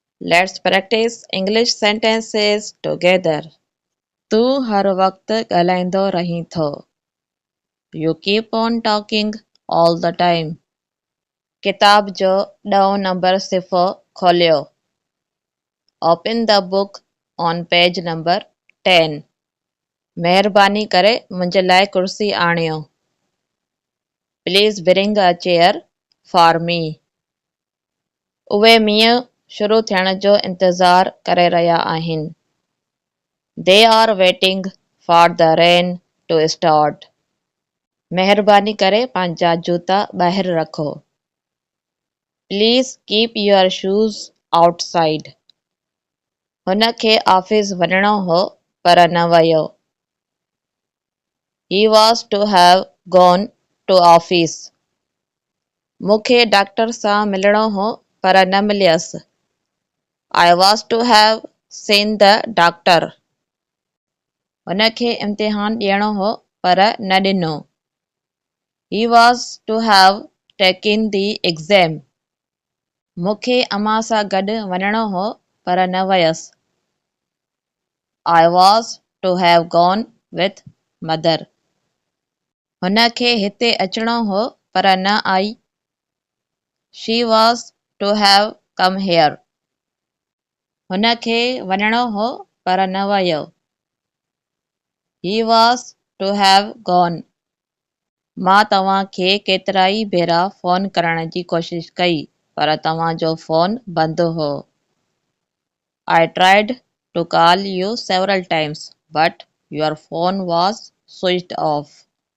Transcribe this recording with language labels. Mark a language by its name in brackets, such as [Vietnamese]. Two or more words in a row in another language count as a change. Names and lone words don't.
[English] Let's practice English sentences together. [Sindhi] तूं हर वक़्तु ॻाल्हाईंदो रहीं थो. [English] You keep on talking all the time. [Sindhi] किताब जो 10 नंबर सिफ़ो खोलियो. [English] Open the book on page number 10. [Sindhi] महिरबानी करे मुंहिंजे लाइ कुर्सी आणियो. [English] Please bring a chair for me. [Sindhi] उहे मींहुं शुरू थियण जो इंतज़ार करे रहिया आहिनि. [English] They are waiting for the rain to start. [Sindhi] महिरबानी करे पंहिंजा जूता ॿाहिरि रखो. [English] Please keep your shoes outside. [Sindhi] हुन खे ऑफिस वञणो हो पर न वियो. [English] He was to have gone to office. [Sindhi] मूंखे डॉक्टर सां मिलणो हो पर न मिलियसि. [English] I was to have seen the doctor. [Sindhi] हुन खे इम्तिहान ॾियणो हो पर न ॾिनो. [English] He was to have taken the exam. [Sindhi] मूंखे अम्मा सां गॾु वञणो हो पर न वयसि. [English] I was to have gone with mother. [Sindhi] हुन खे हिते अचणो हो पर न आई. [English] She was to have come here. [Sindhi] हुन खे वञणो हो पर न वियो. [English] He was to have gone. [Sindhi] मां तव्हां खे केतिराई भेरा फ़ोन करण जी कोशिश कई पर तव्हां जो फ़ोन बंदि हो. [English] I tried to call you several times, but your phone was switched off.